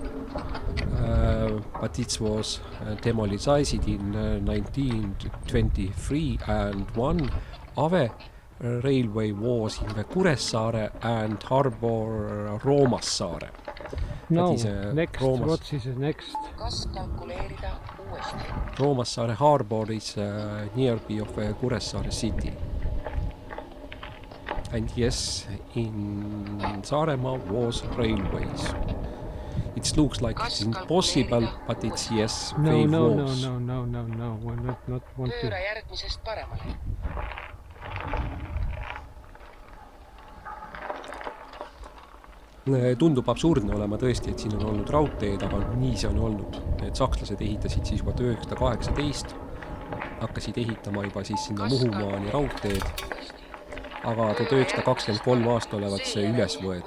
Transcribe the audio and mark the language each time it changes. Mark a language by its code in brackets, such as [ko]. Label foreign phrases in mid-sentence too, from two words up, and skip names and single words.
[en] But it was demolished in 1923 and one other railway was in the Kuressaare and harbor Roomassaare. No, next, what is the next? [et] Kas kalkuleerida uuesti? [en] Roomassaare harbor is nearby of Kuressaare city. And yes, in Saaremaa was railways. It looks like it's impossible, but it's yes, no, they no, was. No, we're not want to. [et] Pööra järgmisest paremale. Tundub absurdne olema tõesti, et siin on olnud raudteed, aga nii see on olnud. Et sakslased ehitasid siis juba 1918, hakkasid ehitama juba siis sinna Muhumaani raudteed, aga 1923 aasta olevat see üles võetud.